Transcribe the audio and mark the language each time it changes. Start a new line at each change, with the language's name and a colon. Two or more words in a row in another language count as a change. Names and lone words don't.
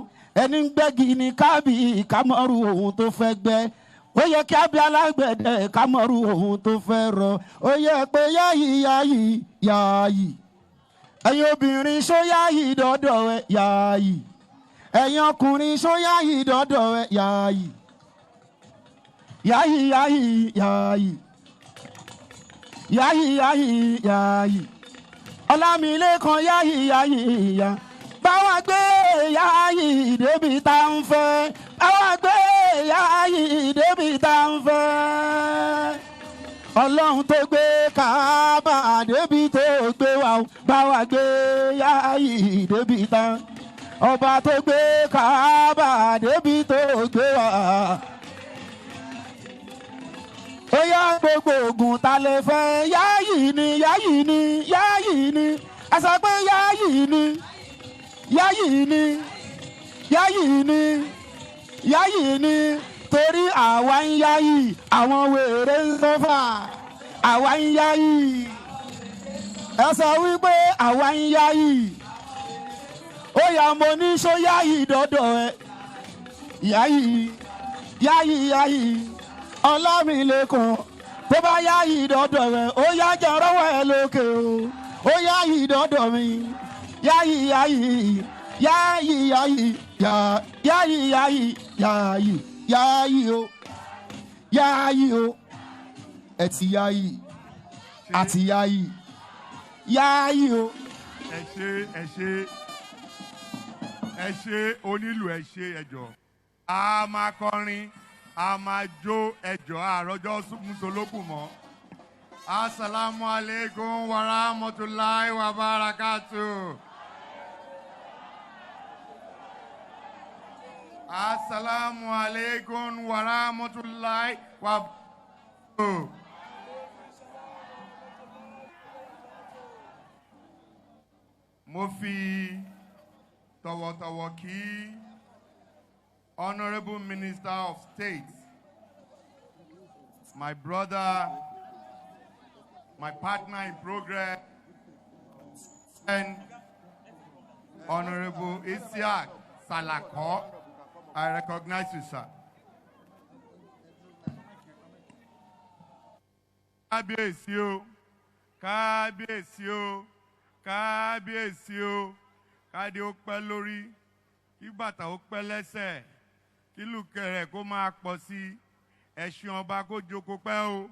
Yoruba: Ẹni ń gbẹ́gi ni kábì ká mọ́rù ohun tó fẹ́ gbẹ́. Ó yẹ kí á bí alágbẹ̀dẹ ká mọ́rù ohun tó fẹ́ rọ. Ó yẹ pé Yayi Yayi Yayi. Ẹ̀yin obìnrin ṣó Yayi dọ́dọ̀ ẹ Yayi. Ẹ̀yin ọkùnrin ṣó Yayi dọ́dọ̀ ẹ Yayi. Yayi Yayi Yayi. Yayi Yayi Yayi. Olamilekan Yayi Yayi ya. Báwa gbé Yayi débi tá ń fẹ́. Báwa gbé Yayi débi tá ń fẹ́. Ọlọ́run tó gbé Káàbà débi tó gbé wa. Báwa gbé Yayi débi tá. Ọba tó gbé Káàbà débi tó gbé wa. Ó yá gbogbo ogun ta lè fẹ́. Yayi ni Yayi ni Yayi ni. A sọ pé Yayi ni Yayi ni Yayi ni Yayi ni. Torí àwa ń Yayi àwọn wèrè ń sọ́fà. Àwa ń Yayi. Ẹ sọ wípé àwa ń Yayi. Ó yá mo ní ṣó Yayi dọ́dọ̀ ẹ. Yayi Yayi Yayi. Olamilekan tó bá Yayi dọ́dọ̀ rẹ̀ ó yá jẹ́ rọ́wọ́ ẹ lókè o. Ó Yayi dọ́dọ̀ mi. Yayi Yayi Yayi Yayi Yayi Yayi Yayi Yayi o. Yayi o. Ẹ ti Yayi. Àti Yayi. Yayi o. Ẹ ṣé onílù ẹ ṣé ẹjọ́. A máa kọrin. A máa jó ẹjọ́ àròjọ́ musolókù mọ́.
Arabic: السلام عليكم ورحمة الله وبركاته. السلام عليكم ورحمة الله وبركاته.
Yoruba: Mo fi tọ̀wọ̀tọ̀wọ̀ kí
English: Honorable Minister of State, my brother, my partner in progress, and Honorable Isiaq Salako. I recognize you, sir.
Yoruba: Kábíyèsí o, kábíyèsí o, kábíyèsí o, kádé ó pẹ́ lórí, kí bàtà ó pẹ́ lẹ́sẹ̀. Ìlú kẹrẹ kó máa pọ̀ sí. Ẹṣin ọba kó jókòó pẹ́ o.